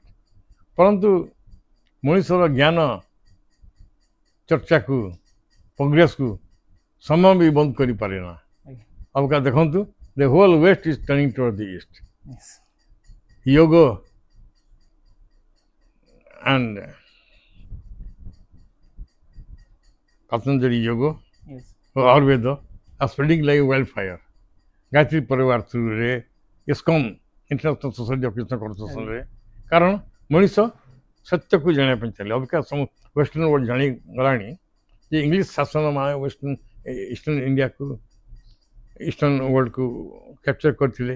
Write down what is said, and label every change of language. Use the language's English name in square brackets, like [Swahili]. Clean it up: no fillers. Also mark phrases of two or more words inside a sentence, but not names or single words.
[Odia] ପରନ୍ତୁ ମଣିଷର ଜ୍ଞାନ ଚର୍ଚ୍ଚାକୁ, ପ୍ରୋଗ୍ରେସକୁ ସମୟ ବି ବନ୍ଦ କରିପାରେ ନା। ଆଜ୍ଞା ଅବକା ଦେଖନ୍ତୁ, [English] the whole West is turning toward the East. ୟେସ୍ ଯୋଗ and Patanjali Yoga ୟେସ୍ or Ayurveda are spreading like wildfire. [Odia] ଗାୟତ୍ରୀ ପରିବାର ଥ୍ରୁରେ, ଇସ୍କନ ଇଣ୍ଟରନ୍ୟାସନାଲ ସୋସାଇଟି ଅଫ୍ କୃଷ୍ଣ କର୍ତ୍ତନରେ, କାରଣ ମଣିଷ ସତ୍ୟକୁ ଜାଣିବା ପାଇଁ ଚାଲେ। ଅବିକା [English] Western world [Odia] ଜାଣିଗଲାଣି ଯେ ଇଂଲିଶ ଶାସନ ମାନେ [English] Eastern India, Eastern world [Odia] କ୍ୟାପଚର କରିଥିଲେ।